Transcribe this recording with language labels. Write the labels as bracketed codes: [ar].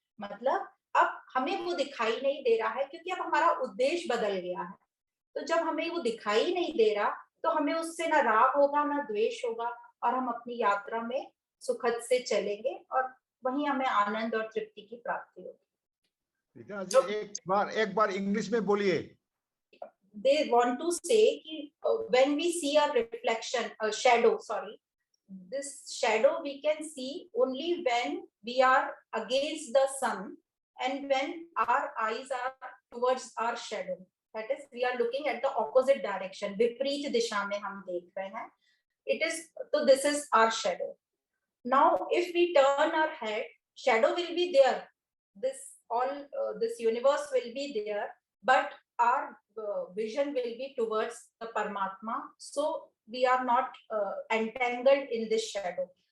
[hi] मतलब अब हमें वो दिखाई नहीं दे रहा है, क्योंकि अब हमारा उद्देश्य बदल गया है। तो जब हमें वो दिखाई नहीं दे रहा, तो हमें उससे ना राग होगा ना द्वेष होगा, और हम अपनी यात्रा में सुखद से चलेंगे और वहीं हमें आनंद और तृप्ति की प्राप्ति होगी। जी, एक बार इंग्लिश में बोलिए। [en] They want to say कि when we see a reflection, a shadow, sorry, this shadow we can see only when we are against the sun and when our eyes are towards our shadow. That is, we are looking at the opposite direction. [hi] विपरीत दिशा में हम देख रहे हैं. [en] It is, so this is our shadow. Now, if we turn our head, shadow will be there. This universe will be there, but our vision will be towards the Paramatma. So we are not entangled in this shadow.